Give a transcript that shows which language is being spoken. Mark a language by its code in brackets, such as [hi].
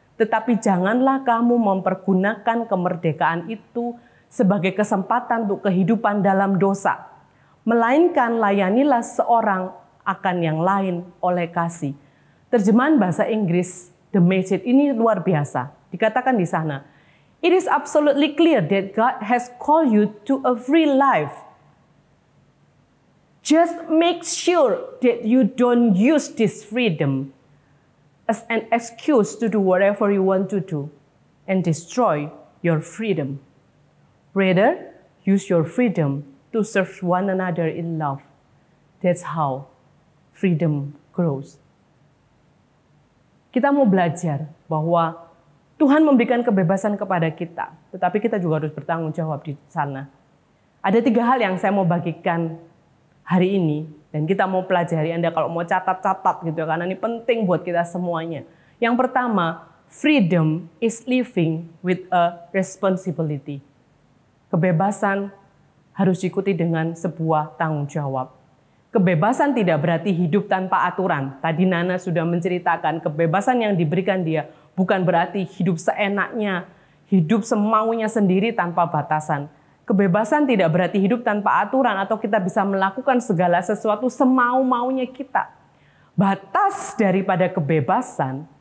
[id] Tetapi janganlah kamu mempergunakan kemerdekaan itu sebagai kesempatan untuk kehidupan dalam dosa. Melainkan layanilah seorang akan yang lain oleh kasih. Terjemahan bahasa Inggris, The Message, ini luar biasa. Dikatakan di sana, [en] it is absolutely clear that God has called you to a free life. Just make sure that you don't use this freedom as an excuse to do whatever you want to do and destroy your freedom. Rather, use your freedom to serve one another in love. That's how freedom grows. [id] Kita mau belajar bahwa Tuhan memberikan kebebasan kepada kita, tetapi kita juga harus bertanggung jawab di sana. Ada 3 hal yang saya mau bagikan hari ini, dan kita mau pelajari. Anda kalau mau catat-catat gitu, karena ini penting buat kita semuanya. Yang pertama, [en] freedom is living with a responsibility. [id] Kebebasan harus diikuti dengan sebuah tanggung jawab. Kebebasan tidak berarti hidup tanpa aturan. Tadi Nana sudah menceritakan kebebasan yang diberikan dia bukan berarti hidup seenaknya, hidup semaunya sendiri tanpa batasan. Kebebasan tidak berarti hidup tanpa aturan atau kita bisa melakukan segala sesuatu semau-maunya kita. Batas daripada kebebasan